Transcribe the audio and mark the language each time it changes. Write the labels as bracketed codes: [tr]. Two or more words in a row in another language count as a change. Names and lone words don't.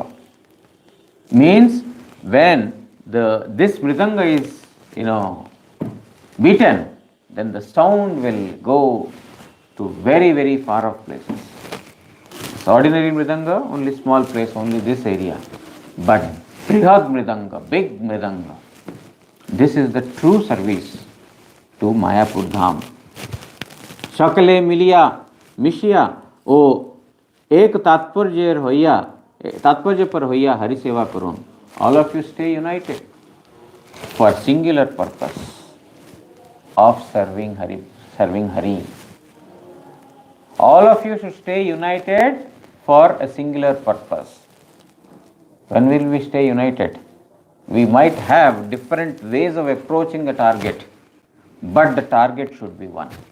[en] Means when this Mridanga is, beaten, then the sound will go to very, very far off places. It's ordinary Mridanga, only small place, only this area. But Brihad Mridanga, big Mridanga, this is the true service to Mayapur Dham. [bn] সকলে মিলিয়া মিশিয়া ও এক তাৎপর্য পর হইয়া হরি সেবা করুন. [en] All of you stay united for singular purpose of serving Hari. All of you should stay united for a singular purpose. When will we stay united? We might have different ways of approaching a target, but the target should be one.